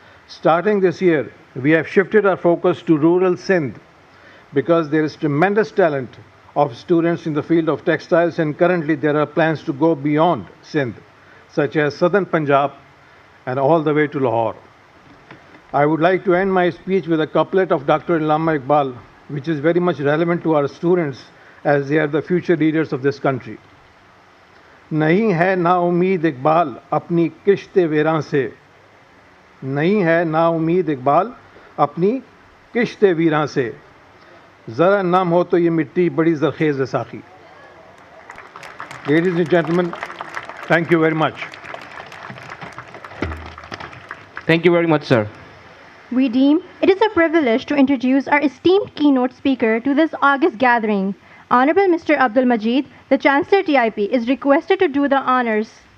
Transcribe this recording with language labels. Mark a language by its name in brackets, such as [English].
[English] Starting this year, we have shifted our focus to rural Sindh because there is tremendous talent of students in the field of textiles, and currently there are plans to go beyond Sindh, such as southern Punjab and all the way to Lahore. I would like to end my speech with a couplet of Dr. Allama Iqbal, which is very much relevant to our students as they are the future leaders of this country. [Urdu] نہیں ہے نا امید اقبال اپنی کشت ویراں سے، نہیں ہے نا امید اقبال اپنی کشت ویراں سے، ذرا نام ہو تو یہ مٹی بڑی زرخیز ہے ساقی. [English] Ladies and gentlemen, thank you very much. Thank you very much, sir. We deem it is a privilege to introduce our esteemed keynote speaker to this august gathering. Honorable Mr. Abdul Majid, the Chancellor TIP, is requested to do the honors.